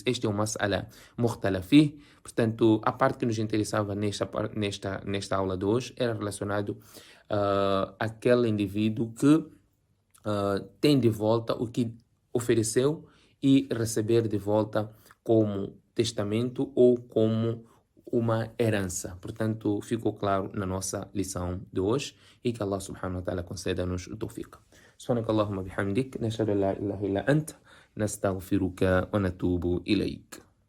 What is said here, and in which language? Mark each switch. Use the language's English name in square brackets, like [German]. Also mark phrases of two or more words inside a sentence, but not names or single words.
[Portuguese] Este é o [Arabic] مسألة مختلف فيه. [Portuguese] Portanto, a parte que nos interessava nesta aula de hoje era relacionado àquele indivíduo que tem de volta o que ofereceu e receber de volta como testamento ou como uma herança. Portanto, ficou claro na nossa lição de hoje, e que [Arabic] الله سبحانه وتعالى [Portuguese] conceda-nos o tawfiq. [Arabic] سبحانك اللهم وبحمدك نشهد أن لا إله إلا أنت نستغفرك ونتوب إليك.